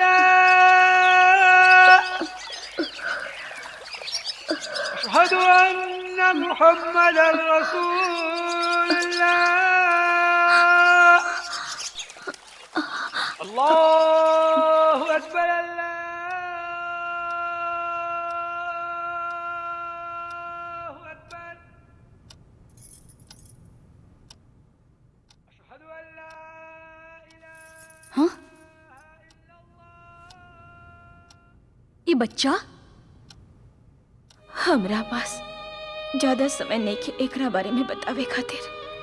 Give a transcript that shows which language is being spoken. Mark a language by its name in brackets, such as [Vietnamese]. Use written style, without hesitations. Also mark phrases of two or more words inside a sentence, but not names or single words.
[Arabic] الله أشهد أن محمدا رسول الله الله أكبر الله أكبر أشهد أن لا [Bhojpuri] हाँ? ये बच्चा हमरा पास ज्यादा समय नहीं के एकरा बारे में बतावे खातिर।